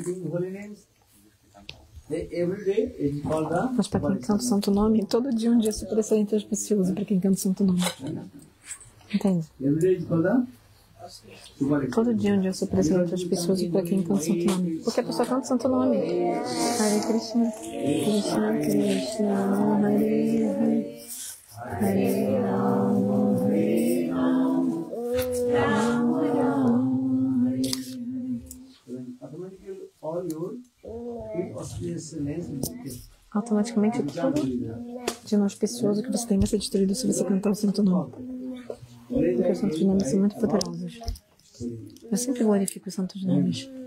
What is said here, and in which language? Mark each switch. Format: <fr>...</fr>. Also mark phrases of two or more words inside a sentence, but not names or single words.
<pt>Mas para quem canta o santo nome, todo dia é um dia super excelente e auspicioso para quem canta o santo nome. Entende? Todo dia é um dia super excelente e auspicioso para quem canta o santo nome. Porque a pessoa canta o santo nome.</pt> <sa>Hare Krishna, Krishna Krishna, Hare Hare, Hare Rama, Hare Rama, Rama Rama, Hare</sa> <pt>automaticamente tudo de auspicioso que você tem vai ser destruído se você cantar o santo nome. Porque os santos nomes são muito poderosos. Eu sempre glorifico os santos nomes.</pt>